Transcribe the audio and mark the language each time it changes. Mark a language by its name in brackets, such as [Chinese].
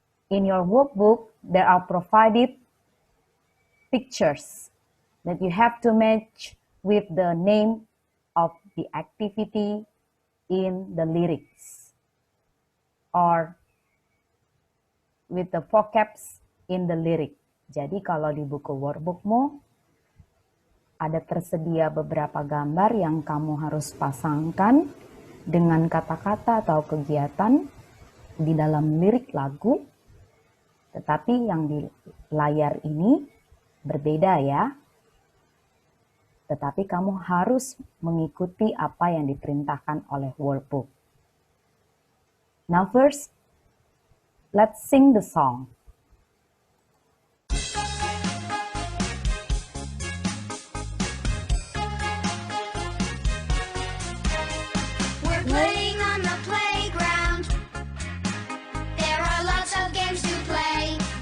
[English] In your workbook, there are provided pictures that you have to match with the name of the activity in the lyrics or with the vocabs in the lyric. [Indonesian] Jadi kalau di buku workbookmu ada tersedia beberapa gambar yang kamu harus pasangkan dengan kata-kata atau kegiatan di dalam lirik lagu, tetapi yang di layar ini berbeda ya. Tetapi kamu harus mengikuti apa yang diperintahkan oleh workbook. [English] Now first, let's sing the song. We're playing on the playground. There are lots of games to play.